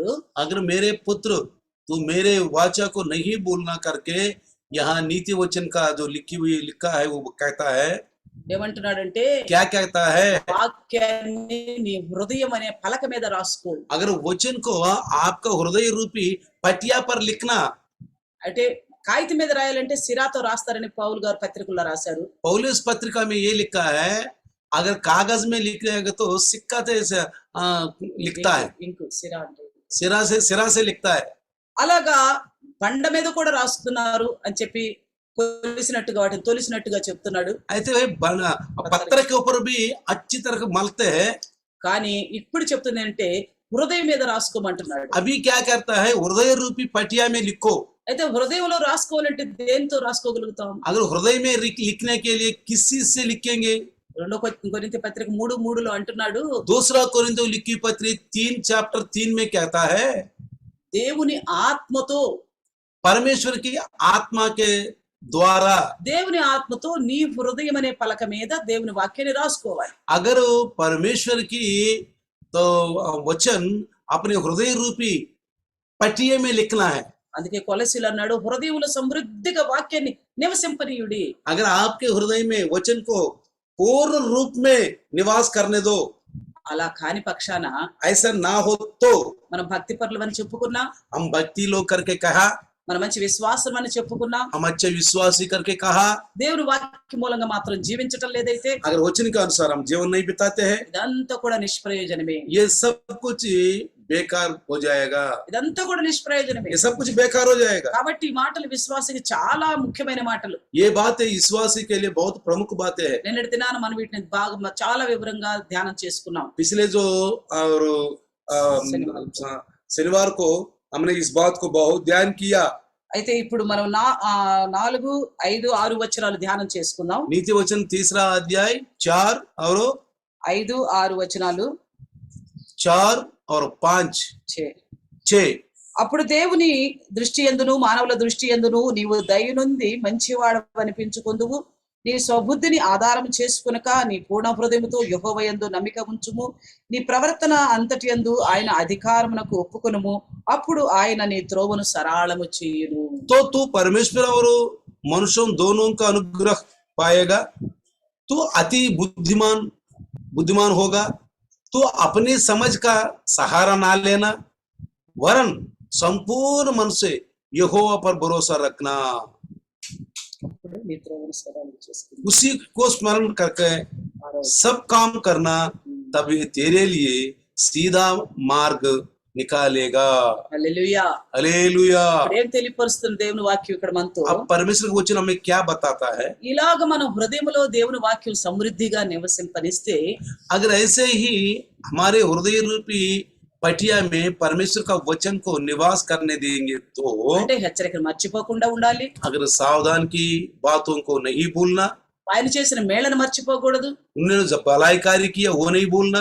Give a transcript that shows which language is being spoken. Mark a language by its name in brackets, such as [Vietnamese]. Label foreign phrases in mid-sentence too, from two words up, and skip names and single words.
[Hindi] अगर मेरे पुत्र तू मेरे वाचा को नहीं बोलना करके, यहाँ नीति वचन का जो लिखा है वो कहता है, [Telugu] ఏమంటున్నాడంటే [Hindi] क्या कहता है, [Telugu] వాక్యాన్ని నీ హృదయం అనే పలక మీద రాసుకో. [Hindi] अगर वचन को आपका हृदय रूपी पटिया पर लिखना। [Telugu] అంటే కాగితం మీద రాయాలంటే సిరాతో రాస్తారని పౌలు గారు పత్రికల్లో రాశారు. [Hindi] पौलुस पत्रिका में ये लिखा है, अगर कागज में लिखेगा तो सिक्का से लिखता है, [Telugu] ఇంకు సిరా అంటే [Hindi] सिरा से लिखता है। [Telugu] అలాగా బండ మీద కూడా రాస్తున్నారు అని చెప్పి కొలిసినట్టుగా వాటిని తొలిసినట్టుగా చెప్తున్నాడు. [Hindi] ऐसे पत्थर के ऊपर भी अच्छी तरह मलते हैं। [Telugu] కానీ ఇప్పుడు చెప్తుంది అంటే హృదయం మీద రాసుకోమంటున్నాడు. [Hindi] अभी क्या करता है, हृदय रूपी पटिया में लिखो। [Telugu] అయితే హృదయంలో రాసుకోవాలంటే దేంతో రాసుకోగలుగుతాం? [Hindi] अगर हृदय में लिखने के लिए किस चीज से लिखेंगे? [Telugu] 2 కొరింథీ పత్రిక 3:3లో అంటున్నాడు, [Hindi] दूसरा कोरिन्थियों लिखी पत्री 3:3 में कहता है, [Telugu] దేవుని ఆత్మతో, [Hindi] परमेश्वर की आत्मा के द्वारा। [Telugu] దేవుని ఆత్మతో నీ హృదయం అనే పలక మీద దేవుని వాక్యాన్ని రాసుకోవాలి. [Hindi] अगर परमेश्वर की तो वचन अपने हृदय रूपी पटिये में लिखना है। [Telugu] అందుకే కొలసీలు అన్నాడు, హృదయంలో సమృద్ధిగా వాక్యాన్ని నివసింపనీయుడి. [Hindi] अगर आपके हृदय में वचन को पूर्ण रूप में निवास करने दो, [Telugu] అలా కాని పక్షాన [Hindi] ऐसा ना हो तो [Telugu] మనం భక్తి పరులు అని చెప్పుకున్నా, [Hindi] हम भक्ति लोग करके कहा, [Telugu] మన మంచి విశ్వాసం అని చెప్పుకున్నా, [Hindi] हम अच्छे विश्वासी करके कहा, [Telugu] దేవుని వాక్య మూలంగా మాత్రం జీవించటం లేదైతే [Hindi] अगर वचन के अनुसार हम जीवन नहीं बिताते हैं, [Telugu] ఇదంతా కూడా నిష్ప్రయోజనమే. [Hindi] ये सब कुछ बेकार हो जाएगा, [Telugu] ఇదంతా కూడా నిష్ప్రయోజనమే. [Hindi] ये सब कुछ बेकार हो जाएगा। [Telugu] కాబట్టి ఈ మాటలు విశ్వాసికి చాలా ముఖ్యమైన మాటలు. [Hindi] ये बातें विश्वासी के लिए बहुत प्रमुख बातें हैं। [Telugu] నిన్నటి దినాన మనం వీటిని బాగా చాలా వివరంగా ధ్యానం చేసుకున్నాం. [Hindi] पिछले जो और शनिवार को हमने इस बात को बहुत ध्यान किया। [Telugu] అయితే ఇప్పుడు మనం 4, 5, 6 వచనాలు ధ్యానం చేసుకుందాం. [Hindi] नीति वचन 3रा अध्याय 4 और [Telugu] 5, 6 వచనాలు [Hindi] 4 और 5 6। [Telugu] అప్పుడు దేవుని దృష్టి యందును మానవుల దృష్టి యందును నీవు దయనుంది మంచివాడవు అనిపించుకొందువు. నీ స్వబుద్ధిని ఆధారం చేసుకునక నీ పూర్ణ హృదయముతో యెహోవా యందు నమ్మిక ఉంచుము. నీ ప్రవర్తన అంతటి యందు ఆయన అధికారమునకు ఒప్పుకొనుము. అప్పుడు ఆయన నీ త్రోవను సరళము చేయును. [Hindi] तो तू परमेश्वर और मनुष्यों दोनों का अनुग्रह पाएगा। तू अति बुद्धिमान होगा। तू अपनी समझ का सहारा ना लेना, वरन संपूर्ण मन से यहोवा पर भरोसा रखना। [Telugu] అప్పుడు నీ త్రోవను సరళము చేసుకును. [Hindi] उसी को स्मरण करके सब काम करना, तभी तेरे लिए सीधा मार्ग निकालेगा। [Telugu] హల్లెలూయా. [Hindi] हालेलुया। [Telugu] ఇప్పుడు ఏం తెలియపరుస్తుంది దేవుని వాక్యం ఇక్కడ మనతో? [Hindi] अब परमेश्वर का वचन हमें क्या बताता है? [Telugu] ఇలాగ మన హృదయంలో దేవుని వాక్యం సమృద్ధిగా నివసింపనిస్తే, [Hindi] अगर ऐसे ही हमारे हृदय रूपी पटिया में परमेश्वर का वचन को निवास करने देंगे तो, [Telugu] అంటే హెచ్చరికలు మర్చిపోకుండా ఉండాలి. [Hindi] अगर सावधान की बातों को नहीं भूलना, [Telugu] ఆయన చేసిన మేళను మర్చిపోకూడదు. [Hindi] उन्होंने जो भलाई कार्य किया वो नहीं भूलना,